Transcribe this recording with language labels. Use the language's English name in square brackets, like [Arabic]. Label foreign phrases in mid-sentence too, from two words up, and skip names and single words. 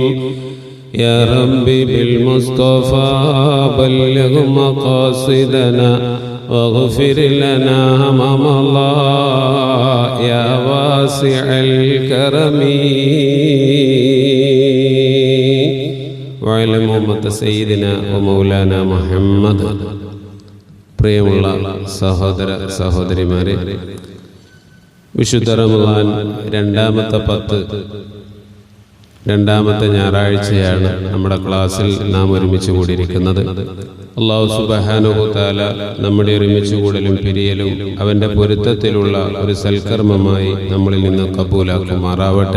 [Arabic] يا ربي بالمصطفى بلغ مقاصدنا واغفر لنا ما مضى يا واسع الكرم. وعلى محمد سيدنا ومولانا محمد. [Malayalam] പ്രിയമുള്ള സഹോദര സഹോദരിമാരെ, വിശുദ്ധ റമളാൻ രണ്ടാമത്തെ ഞായറാഴ്ചയാണ് നമ്മുടെ ക്ലാസ്സിൽ നാം ഒരുമിച്ച് കൂടിയിരിക്കുന്നത്. [Arabic] الله سبحانه تعالى [Malayalam] നമ്മുടെ ഒരുമിച്ച് കൂടലും പിരിയലും അവൻ്റെ പൊരുത്തത്തിലുള്ള ഒരു സൽക്കർമ്മമായി നമ്മളിൽ നിന്ന് കബൂലാക്കുമാറാവട്ടെ.